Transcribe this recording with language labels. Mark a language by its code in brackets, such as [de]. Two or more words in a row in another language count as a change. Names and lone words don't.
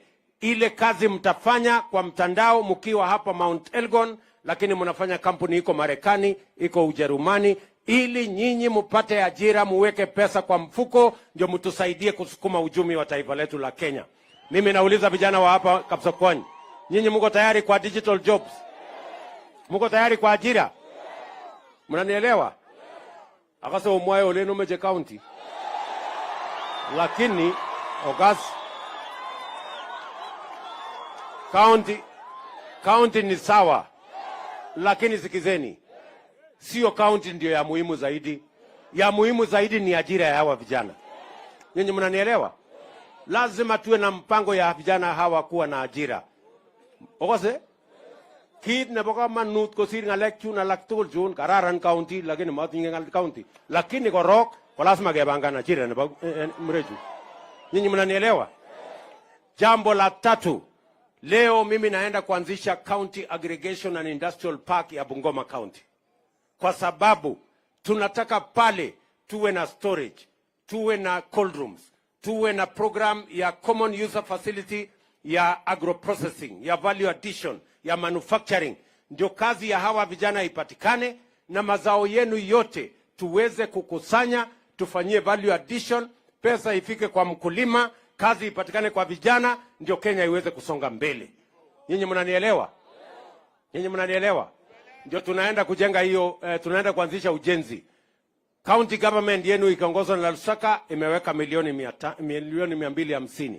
[sw] Ile kazi mtafanya kwa mtandao mkiwa hapa Mount Elgon, lakini mnafanya kampuni iko Marekani, iko Ujerumani, ili nyinyi mpate ajira, muweke pesa kwa mfuko, ndio mtusaidie kusukuma uchumi wa taifa letu la Kenya. Mimi nauliza vijana wa hapa Kapsokwony, nyinyi mko tayari kwa [en] digital jobs? [sw] Mko tayari kwa ajira? Mnanielewa? [kln] Akasa umwayo ole Numeje County. [sw] Lakini Ogas county ni sawa. Lakini sikizeni, sio county ndio ya muhimu zaidi. Ya muhimu zaidi ni ajira ya hawa vijana. Nyinyi mnanielewa? Lazima tuwe na mpango ya vijana hawa kuwa na ajira. [kln] Okose? Kit nebo kamanut kosir ngalek chun alak tugul chun kararan county lakini matinye ngal county. Lakini korok ko lazima kepangan ajira nebo mreju. [sw] Nyinyi mnanielewa? Jambo la tatu, leo mimi naenda kuanzisha County Aggregation and Industrial Park ya Bungoma County. Kwa sababu tunataka pale tuwe na storage, tuwe na [en] cold rooms, [sw] tuwe na program ya [en] common user facility [sw] ya agroprocessing, ya [en] value addition, [sw] ya manufacturing. Ndio kazi ya hawa vijana ipatikane na mazao yenu yote tuweze kukusanya, tufanyie [en] value addition, [sw] pesa ifike kwa mkulima, kazi ipatikane kwa vijana, ndio Kenya iweze kusonga mbele. Nyinyi mnanielewa? Nyinyi mnanielewa? Ndio tunaenda kujenga hiyo, tunaenda kuanzisha ujenzi. [en] County government [sw] yenu ikiongozwa na Lusaka imeweka milioni 250.